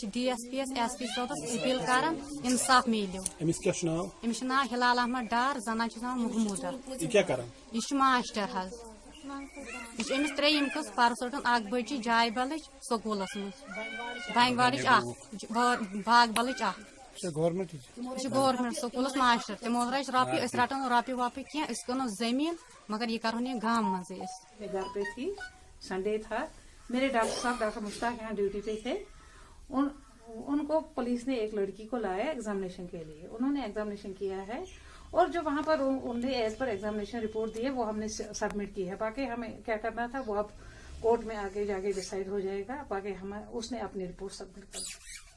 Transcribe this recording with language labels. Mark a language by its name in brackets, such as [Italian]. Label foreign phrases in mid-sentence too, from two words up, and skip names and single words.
[Kashmiri] DSP یس SP صٲبس اپیٖل کران انصاف میلیو أمِس چھُ ناو ہلال احمد ڈار زنان چھُس ناو محموٗدا یہِ چھُ ماسٹر حظ یہ أمِس ترٛیٚیِم قٕسط پرسہٕ روٚٹُن 1 بجہِ جاے بلٕچ سکوٗلس منٛز بنٛگواڑٕچ 1 باغ بلٕچ 1 یہ گورمنٹ سکوٗلس ماسٹر تِمو ووٚن اَسہِ رۄپیہِ أسۍ رٹو نہٕ رۄپیہِ وۄپیہِ کینٛہہ أسۍ کٕنو زٔمیٖن مگر یہ کرہون یہ گام منٛزٕے أسۍ [Urdu] میں گھر پہ تھی سنڈے تھا میرے ڈاکٹر صاحب ڈاکٹر مشتاق یہاں ڈیوٹی پہ تھے ان کو پولیس نے ایک لڑکی کو لایا ایگزامینیشن کے لیے انہوں نے ایگزامینیشن کیا ہے اور جو وہاں پر انہوں نے [English] as per examination report [Urdu] دی ہے وہ ہم نے سبمٹ کی ہے باقی ہمیں کیا کرنا تھا وہ اب کورٹ میں آگے جا کے ڈسائڈ ہو جائے گا باقی اس نے اپنی رپورٹ سبمٹ کر دی.